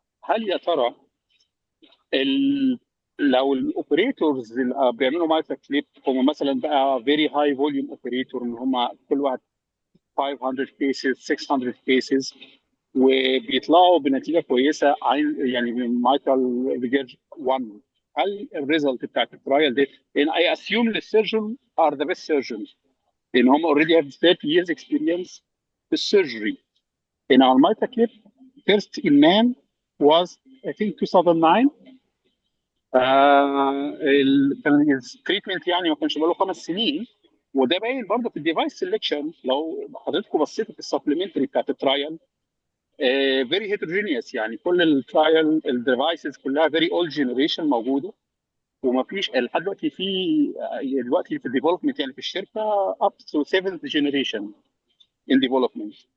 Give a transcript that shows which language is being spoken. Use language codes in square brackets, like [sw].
[ar] هل يا ترى لو الاوبريتورز اللي بيعملوا مايترا كليب هم مثلا بقى فيري هاي فوليوم اوبريتور، ان هم كل واحد 500 كيسز 600 كيسز وبيطلعوا بنتيجه كويسه يعني من مايترال ريجيرج 1، هل الريزلت بتاعت الترايل دي [en] ان I assume السيرجن are the best surgeons [ar] لان هم اوريدي هاف [en] 30 years experience [ar] في السيرجري. [en] In our MitraClip, first in man was I think 2009. [ar] كان التريتمنت يعني ما كانش بقاله 5 سنين، وده باين برضه في الديفايس سيلكشن. لو حضرتكم بصيتوا في السبلمنتري بتاعت الترايل فيري هيتروجينيوس، يعني كل الترايل الديفايسز كلها فيري اولد جنريشن موجوده، وما فيش لحد دلوقتي في الديفلوبمنت يعني في الشركه اب تو 7th جنريشن ان ديفلوبمنت.